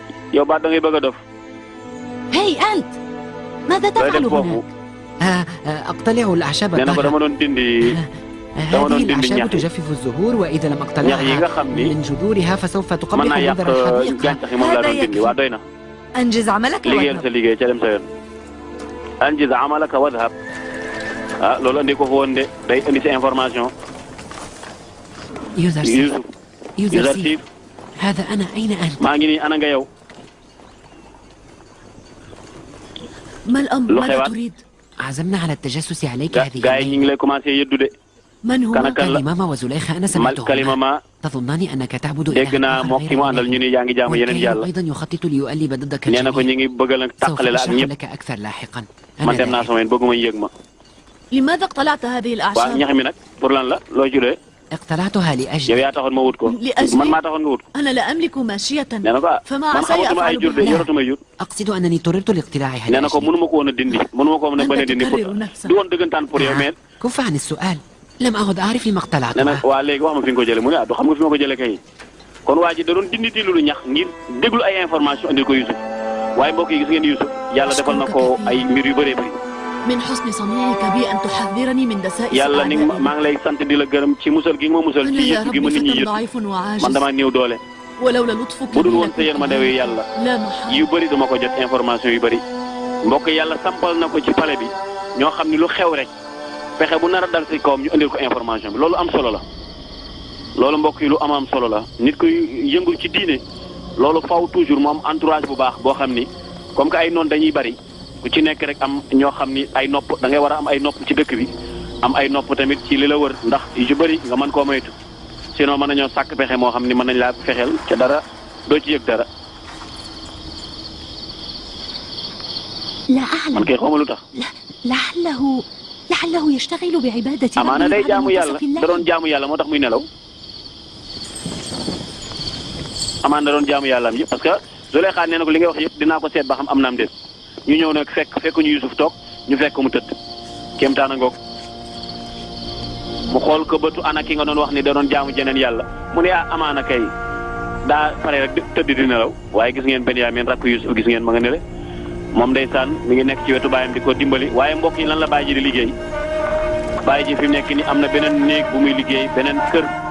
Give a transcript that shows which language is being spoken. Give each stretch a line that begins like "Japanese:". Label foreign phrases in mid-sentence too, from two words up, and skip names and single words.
Wolof: yow ba da ngay bëgg a dof.
Arabic: هاي أنت ماذا تفعل هناك؟ أقتلع الأعشاب nee na ko dama doon dindi. هذه الأعشاب تجفف الزهور وإذا لم أقتلعها من جذورها فسوف تقبح منظر الحديقة. هذا يكفي. أنجز عملك واذهب. أنجز عملك واذهب.
Wolof: loolu andi ko fa woon de day indi sa information.
Arabic: يوزرسيف هذا أنا أين أنت؟
Wolof: maa ngi nii ana nga yow.
Arabic: ما الأمر؟ ماذا تريد؟ عزمنا على التجسس عليك هذه
Wolof: gars yi ñu ngi lay commencé yëddu de.
Arabic: من هو؟ كلماما وزليخة أنا سمعتهما. تظنان أنك تعبد إلها وكان أيضا يخطط ليؤلب ضدك الجميع. سوف أشرح لك أكثر لاحقا. لماذا اقتلعت هذه الأعشاب؟ اقتلعتها لأجل أنا لا أملك ماشية فما عسى أفعل بها. أقصد أنني اضطررت لاقتلاعها لأجل. كف عن السؤال. لم أعد أعرف لما اقتلعتها.
Wolof: waa léegi wax ma fi nga ko jëlee mu ne du xam nga fi ma ko jëlee kay kon waa ji da doon dindi lu ñax ngir déglu ay information andil ko Youssouf waaye mbokk yi gis ngeen Youssouf yàlla defal na ko ay mbir yu bëree bëri.
Arabic: من حسن صنيعك بي أن تحذرني من دسائس
Wolof: yàlla ni maa ngi lay sant di la gërëm ci musal gi nga ma musal ci yëpp gi ma nit ñi yëpp man damaa néew doole.
Arabic: ولولا لطفك
Wolof: bu dul woon sa yéen ma dewee yàlla yu bëri dama ko jot information yu bëri mbokk yàlla sampal na ko ci palais bi ñoo xam ni lu xew rek fexe bu nar a dal si kawam ñu indil ko information bi loolu am solo la loolu mbokk yi lu am solo la nit kuy yëngul ci diine loolu faw toujours mu am entourage bu baax boo xam ni
French: comme que
Wolof: ay noon dañuy bari ku ci nekk rek am ñoo xam ni ay nopp da ngay war a am ay nopp ci dëkk bi am ay nopp tamit ci li la wër ndax yu bëri nga mën koo moytu sinon mën nañoo sàkk pexe moo xam ni mën nañ laa fexeel ca dara doo ci yëg dara.
Arabic: لا أعلم.
Wolof: man kay xawma lu tax.
Arabic: لعله يشتغل بعبادة ربه.
Wolof: amaana day jaamu yàlla da doon jaamu yàlla moo tax muy nelaw. amaana da doon jaamu yàlla am yëpp
French: parce que
Wolof: Zuleyxa nee na ko li ngay wax yëpp dinaa ko seet ba xam am naam déet ñu ñëw nag fekk ñu Youssouf toog ñu fekk mu tëdd kéemtaan a ngoog mu xool ko bëtu ana ki nga doon wax ni da doon jaamu jeneen yàlla mu ne amaana kay daa pare rek tëdd di nelaw waaye gis ngeen Benyamin rakk Youssouf gis ngeen ma nga nele moom ndeysaan mi ngi nekk ci wetu baayam di ko dimbali waaye mbokk yi lan la baay ji di liggéey baay ji fi mu nekk ni am na beneen néeg bu muy liggéey beneen kër